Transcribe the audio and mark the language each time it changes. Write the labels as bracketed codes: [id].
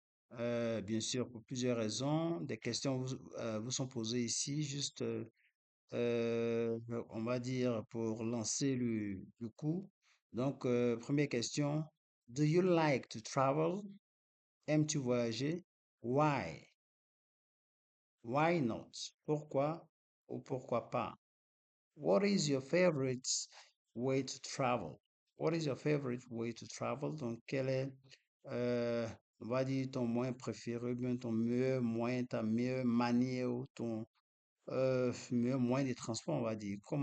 [fr] Bien sûr, pour plusieurs raisons. Des questions vous sont posées ici, juste, on va dire, pour lancer le coup. Donc, première question. [en] Do you like to travel? [fr] Aimes-tu voyager? [en] Why? Why not? [fr] Pourquoi ou pourquoi pas? [en] What is your favorite way to travel? What is your favorite way to travel? [fr] Donc, quel est, euh, on va dire, ton moyen préféré, ou bien ton meilleur moyen, ta meilleure manière ou ton meilleur moyen de transport, on va dire.